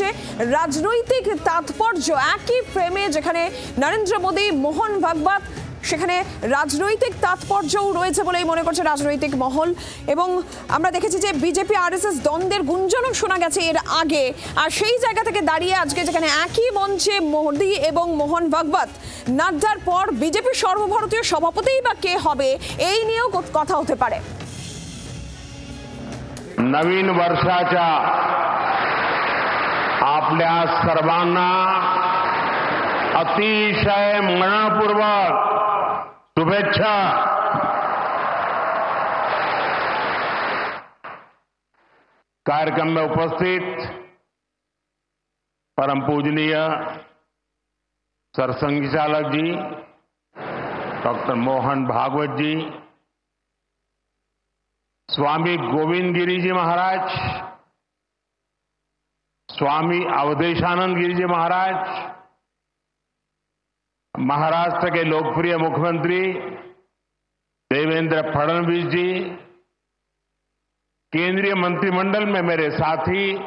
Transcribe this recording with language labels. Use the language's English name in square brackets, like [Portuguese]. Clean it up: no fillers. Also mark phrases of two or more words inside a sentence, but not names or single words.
[Bangla] রাজনৈতিক তাৎপর্য একই ফ্রেমে যেখানে নরেন্দ্র মোদী, মোহন ভাগবত, সেখানে রাজনৈতিক তাৎপর্যও রয়েছে বলেই মনে করছে রাজনৈতিক মহল। এবং আমরা দেখেছি যে বিজেপি আরএসএস দ্বন্দ্বের গুঞ্জনও শোনা গেছে এর আগে। আর সেই জায়গা থেকে দাঁড়িয়ে আজকে যেখানে একই মঞ্চে মোদী এবং মোহন ভাগবত, নাড্ডার পর বিজেপির সর্বভারতীয় সভাপতিই বা কে হবে এই নিয়েও কথা হতে पारे। [Marathi] नवीन वर्षाच्या आपल्या सर्वांना अतिशय मनपूर्वक शुभेच्छा। [Hindi] कार्यक्रम में उपस्थित परम पूजनीय सरसंघ चालक जी, डॉक्टर मोहन भागवत जी, स्वामी गोविंद गिरी जी महाराज, स्वामी अवधेशानंद गिरी जी महाराज, महाराष्ट्र के लोकप्रिय मुख्यमंत्री देवेंद्र फडणवीस जी, केंद्रीय मंत्रिमंडल में मेरे साथी